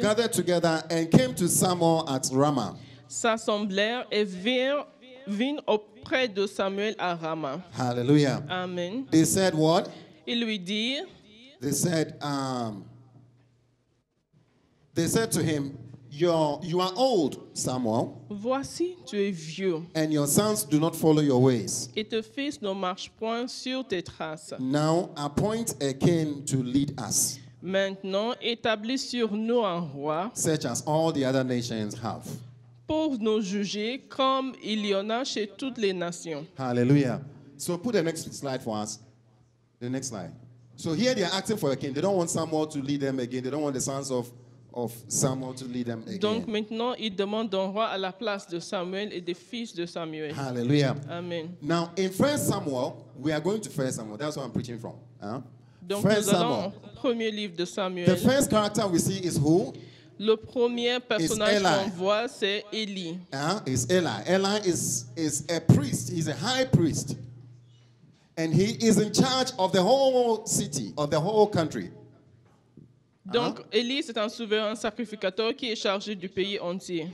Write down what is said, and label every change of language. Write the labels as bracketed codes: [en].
[en] gathered together and came to Samuel at Ramah. [fr] s'assemblèrent et vinrent auprès de Samuel à Rama. Hallelujah. Amen. [en] They said what? [fr] Ils lui dirent, [en] They said, They said to him, you are old, Samuel, [fr] Voici, tu es vieux, [en] and your sons do not follow your ways. [fr] et tes fils ne marchent point sur tes traces. [en] Now appoint a king to lead us, [fr] Maintenant, établis sur nous un roi [en] such as all the other nations have. [fr] pour nous juger comme il y en a chez toutes les nations. Hallelujah. [en] So put the next slide for us. The next slide. So here they are asking for a king. They don't want Samuel to lead them again. They don't want the sons of Samuel to lead them again. [fr] Donc maintenant, ils demandent un roi à la place de Samuel et des fils de Samuel. Hallelujah. Amen. [en] Now in 1 Samuel, we are going to 1 Samuel. That's where I'm preaching from. [fr] Donc [en] 1 [fr] nous allons [en] Samuel. [fr] au premier livre de [en] The [fr] Samuel. [en] first character we see is who? [fr] Le premier personnage [en] Eli. [fr] qu'on voit, c'est Élie. [en] Is Eli. Eli is a priest. He's a high priest. And he is in charge of the whole city, of the whole country. [fr] Donc Élie, c'est un souverain sacrificateur qui est chargé du pays entier.